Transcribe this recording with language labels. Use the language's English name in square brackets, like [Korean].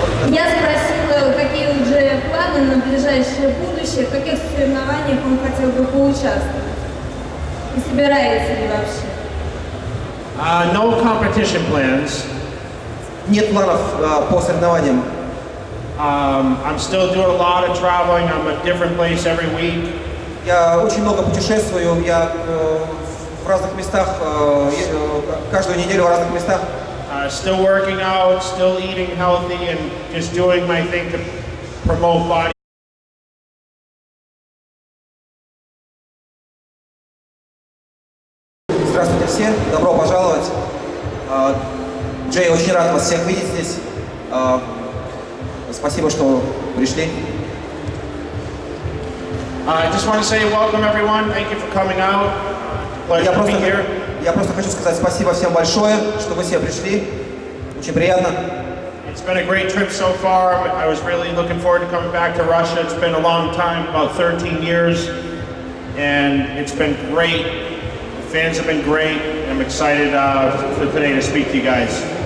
[Russian] Я спросила, какие уже планы на ближайшее будущее, в каких соревнованиях он хотел бы поучаствовать. И собирается ли вообще? [English] No competition plans. [Russian] Нет планов по соревнованиям. [English] I'm still doing a lot of traveling. I'm at a different place every week. [Russian] Я очень много путешествую, я в разных местах, каждую неделю в разных местах. [English] Still working out, still eating healthy, and just doing my thing to promote body. [Russian] Здравствуйте всем. Здравствуйте, добро пожаловать. Джей, очень рад вас всех видеть здесь. Спасибо, что пришли. [English] I just want to say welcome everyone. Thank you for coming out. Pleasure to be here. [Russian] Я просто хочу сказать спасибо всем большое, что вы все пришли. Очень приятно. [English] It's been a great trip so far. I was really looking forward to coming back to Russia. It's been a long time, about 13 years, and it's been great. The fans have been great. I'm excited for today to speak to you guys.